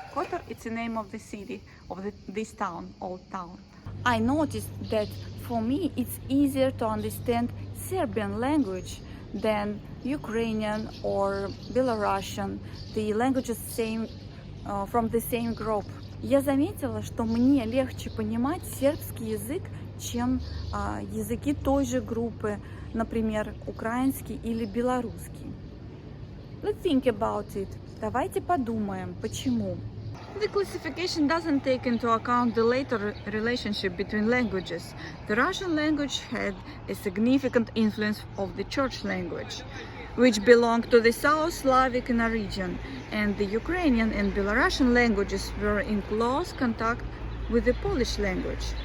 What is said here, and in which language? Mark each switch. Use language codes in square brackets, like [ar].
[en] Kotor, it's the name of the city, of this town, old town. I noticed that for me it's easier to understand Serbian language than Ukrainian or Belarusian, the languages from the same group. [ru] Я заметила, что мне легче понимать сербский язык, чем языки той же группы, например, украинский или белорусский. [en] Let's think about it. [ru] Давайте подумаем, почему. [en] The classification doesn't take into account the later relationship between languages. The Russian language had a significant influence of the Church language, which belonged to the South Slavic origin, and the Ukrainian and Belarusian languages were in close contact with the Polish language.